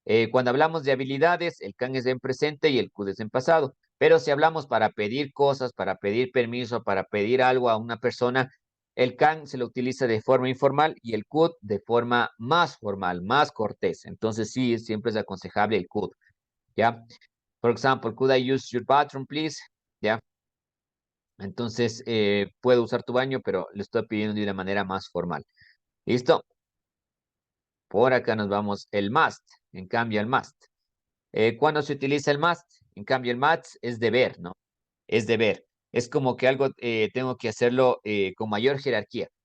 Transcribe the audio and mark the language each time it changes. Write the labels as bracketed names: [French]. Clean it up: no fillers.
[Spanish] Cuando hablamos de habilidades, el can es en presente y el could es en pasado. Pero si hablamos para pedir cosas, para pedir permiso, para pedir algo a una persona, el can se lo utiliza de forma informal y el could de forma más formal, más cortés. Entonces sí, siempre es aconsejable el could, ¿ya? [English] Por ejemplo, could I use your bathroom, please? [Spanish] ¿Ya? Entonces, puedo usar tu baño, pero le estoy pidiendo de una manera más formal. ¿Listo? Por acá nos vamos el must. En cambio, el must. ¿Cuándo se utiliza el must? En cambio, el must es deber, ¿no? Es deber. Es como que algo tengo que hacerlo con mayor jerarquía.